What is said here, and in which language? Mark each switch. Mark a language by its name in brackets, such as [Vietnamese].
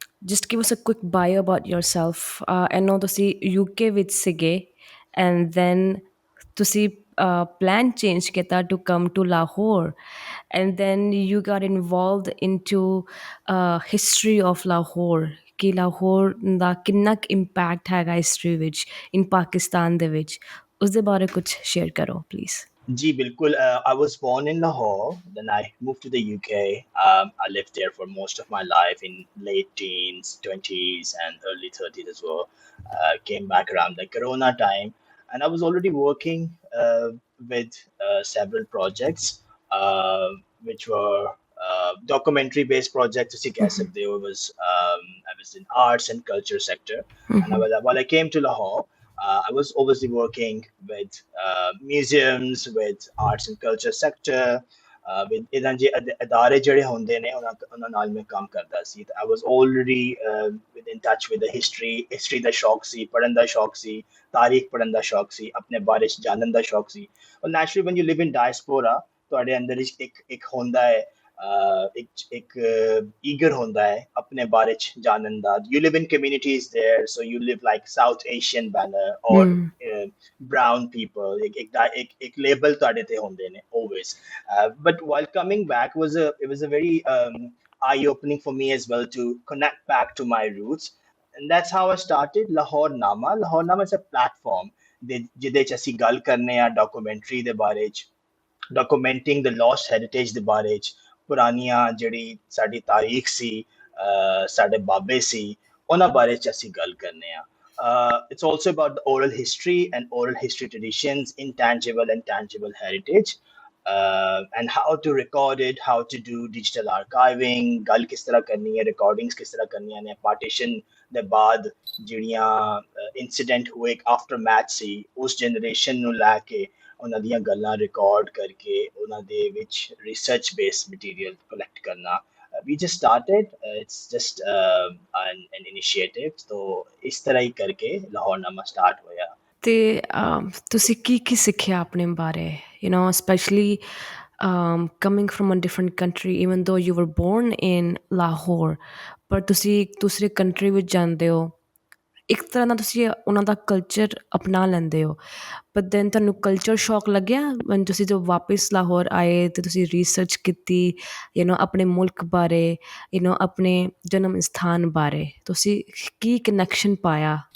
[English] Just give us a quick bio about yourself. I know [Punjabi] ਤੁਸੀਂ UK ਵਿੱਚ ਸੀਗੇ [English] and then [Punjabi] ਤੁਸੀਂ plan change ਕੀਤਾ [English] to come to Lahore, and then you got involved into history of Lahore, [Punjabi] ਕਿ ਲਾਹੌਰ ਦਾ ਕਿੰਨਾ ਕੁ impact ਹੈਗਾ history ਵਿੱਚ ਇਨ ਪਾਕਿਸਤਾਨ ਦੇ ਵਿੱਚ, ਉਸਦੇ ਬਾਰੇ ਕੁਝ ਸ਼ੇਅਰ ਕਰੋ please. Ji, bilkul. [English] I was born in Lahore, then I moved to the UK. I lived there for most of my life in late teens, 20s, and early 30s as well. Came back around the Corona time, and I was already working with several projects, which were documentary-based projects. As you can say, I was in arts and culture sector, and while I came to Lahore. I was obviously working with museums, with arts and culture sector, with [Punjabi] ਇਦਾਂ ਜੇ ਅਦਾਰੇ ਜਿਹੜੇ ਹੁੰਦੇ ਨੇ ਉਹਨਾਂ ਨਾਲ ਮੈਂ ਕੰਮ ਕਰਦਾ ਸੀ। [English] I was already in touch with the history [Punjabi] ਦਾ ਸ਼ੌਕ ਸੀ, ਪੜ੍ਹਨ ਦਾ ਸ਼ੌਕ ਸੀ, ਤਾਰੀਖ ਪੜ੍ਹਨ ਦਾ ਸ਼ੌਕ ਸੀ, ਆਪਣੇ ਬਾਰੇ ਚ ਜਾਣਨ ਦਾ ਸ਼ੌਕ ਸੀ। ਔਰ [English] naturally when you live in diaspora [Punjabi] ਤੁਹਾਡੇ ਅੰਦਰ ਇੱਕ ਹੁੰਦਾ ਹੈ ਇੱਕ eager ਹੁੰਦਾ ਹੈ ਆਪਣੇ ਬਾਰੇ ਚ ਜਾਣਨ ਦਾ। [English] You live in communities there, so you live like South Asian banner or brown people, [Punjabi] ਇੱਕ label ਤੁਹਾਡੇ ਤੇ ਹੁੰਦੇ ਨੇ [English] always. But while coming back it was a very eye-opening for me as well to connect back to my roots, and that's how I started Lahorenamah. Lahorenamah is a platform [Punjabi] ਜਿਹਦੇ ਚ ਅਸੀਂ ਗੱਲ ਕਰਨੇ ਆ documentary ਦੇ ਬਾਰੇ ਚ, [English] documenting the lost heritage [Punjabi] ਦੇ ਬਾਰੇ ਚ, ਪੁਰਾਣੀਆਂ ਜਿਹੜੀ ਸਾਡੀ ਤਾਰੀਖ ਸੀ, ਸਾਡੇ ਬਾਬੇ ਸੀ, ਉਹਨਾਂ ਬਾਰੇ ਚ ਅਸੀਂ ਗੱਲ ਕਰਨੇ ਆ। [English] It's also about the oral history and oral history traditions, intangible and tangible heritage, and how to record it, how to do digital archiving, [Punjabi] ਗੱਲ ਕਿਸ ਤਰ੍ਹਾਂ ਕਰਨੀ ਹੈ, recordings ਕਿਸ ਤਰ੍ਹਾਂ ਕਰਨੀਆਂ ਨੇ, partition ਦੇ ਬਾਅਦ ਜਿਹੜੀਆਂ incident ਹੋਏ after match ਸੀ, ਉਸ generation ਨੂੰ ਲੈ ਕੇ ਉਹਨਾਂ ਦੀਆਂ ਗੱਲਾਂ ਰਿਕਾਰਡ ਕਰਕੇ ਉਹਨਾਂ ਦੇ ਵਿੱਚ ਰਿਸਰਚ ਬੇਸਡ ਮਟੀਰੀਅਲ ਕਲੈਕਟ ਕਰਨਾ। [English] We just started, it's just an initiative, so [Punjabi] ਇਸ ਤਰ੍ਹਾਂ ਹੀ ਕਰਕੇ ਲਾਹੌਰਨਾਮਾ ਸਟਾਰਟ ਹੋਇਆ। ਤੇ ਤੁਸੀਂ ਕੀ ਸਿੱਖਿਆ ਆਪਣੇ ਬਾਰੇ, [English] especially coming from a different country, even though you were born in Lahore, [Punjabi] ਪਰ ਤੁਸੀਂ ਇੱਕ ਦੂਸਰੇ ਕੰਟਰੀ ਵਿੱਚ ਜਾਂਦੇ ਹੋ, ਇੱਕ ਤਰ੍ਹਾਂ ਦਾ ਤੁਸੀਂ ਉਹਨਾਂ ਦਾ ਕਲਚਰ ਅਪਣਾ ਲੈਂਦੇ ਹੋ, [English] but then [Punjabi] ਤੁਹਾਨੂੰ ਕਲਚਰ ਸ਼ੌਕ ਲੱਗਿਆ when ਤੁਸੀਂ ਜਦੋਂ ਵਾਪਿਸ ਲਾਹੌਰ ਆਏ ਅਤੇ ਤੁਸੀਂ ਰਿਸਰਚ ਕੀਤੀ ਆਪਣੇ ਮੁਲਕ ਬਾਰੇ, ਆਪਣੇ ਜਨਮ ਸਥਾਨ ਬਾਰੇ, ਤੁਸੀਂ ਕੀ ਕਨੈਕਸ਼ਨ ਪਾਇਆ?